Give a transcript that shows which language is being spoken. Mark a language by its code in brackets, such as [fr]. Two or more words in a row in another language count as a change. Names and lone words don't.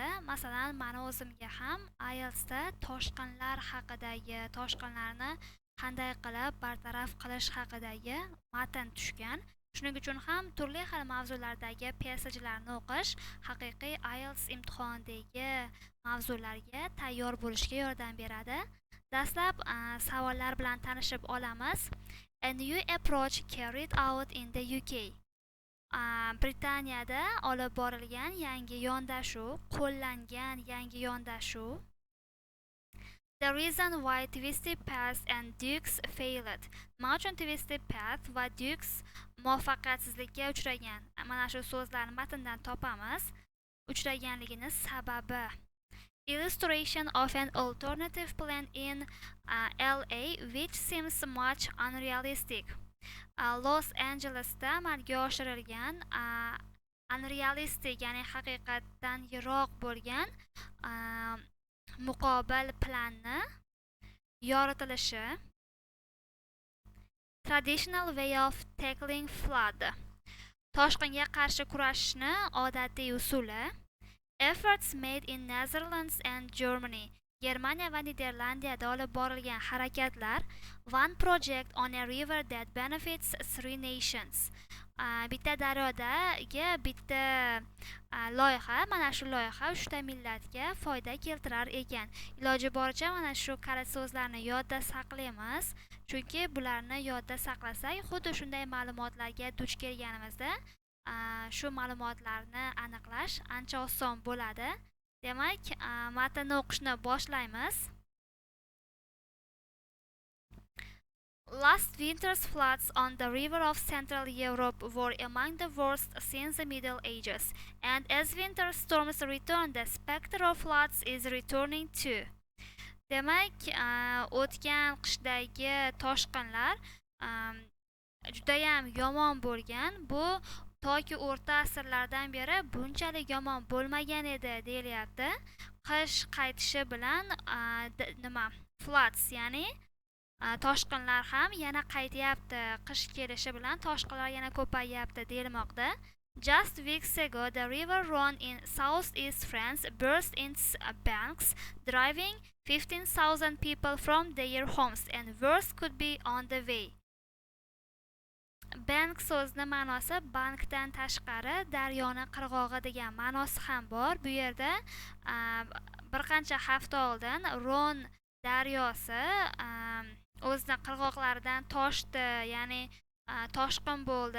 [uz] Masalan, meni o'zimga ham IELTSda toshqinlar haqidagi, toshqinlarni qanday qilib bartaraf qilish haqidagi matn tushgan. Shuning uchun ham turli xil mavzulardagi passagelarni o'qish haqiqiy IELTS imtihonidagi mavzularga tayyor bo'lishga yordam beradi. Dastlab savollar bilan tanishib olamiz. [en] A new approach carried out in the UK. [uz] Britaniyada olib borilgan yangi yondashuv, qo'llangan yangi yondashuv. [en] The reason why twisted path and Dukes failed. [uz] Nima uchun twisted path va Dukes muvaffaqiyatsizlikka uchragan? Mana shu so'zlarni matndan topamiz. Uchraganligini sababi. [en] Illustration of an alternative plan in LA which seems much unrealistic. [uz] Los Angelesda amalga oshirilgan unrealistic, ya'ni haqiqatdan yiroq bo'lgan muqobil planni yoritilishi. [en] Traditional way of tackling flood. [uz] Toshqinga qarshi kurashishni odatiy usuli. [en] Efforts made in Netherlands and Germany. [uz] Germaniya va Niderlandiyada olib borilgan harakatlar. [en] One project on a river that benefits 3 nations. [uz] Bitta daryodagi bitta loyiha, mana shu loyiha 3 ta millatga foyda keltirar ekan. Iloji boricha mana shu kalit so'zlarni yodda saqlaymiz, chunki bularni yodda saqlasak, xuddi shunday ma'lumotlarga duch kelganimizda shu ma'lumotlarni aniqlash ancha oson bo'ladi. Demak, matnni o'qishni boshlaymiz. [en] Last winter's floods on the river of Central Europe were among the worst since the Middle Ages, and as winter storms return, the specter of floods is returning too. [uz] Demak, o'tgan qishdagi toshqinlar judayam yomon bo'lgan. Bu toki o'rta asrlardan beri bunchalik yomon bo'lmagan edi deyilyapti. Qish qaytishi bilan floods, ya'ni toshqinlar ham yana qaytyapti. Qish kelishi bilan toshqinlar yana ko'payyapti deyilmoqda. [en] Just weeks ago, the river Rhone in southeast France burst its banks, driving 15,000 people from their homes, and worse could be on the way. [uz] Bank so'zning ma'nosi bankdan tashqari daryoni qirg'og'i degan ma'nosi ham bor. Bu yerda bir qancha hafta oldin Ron daryosi o'zining qirg'oqlaridan toshdi, ya'ni toshqin bo'ldi.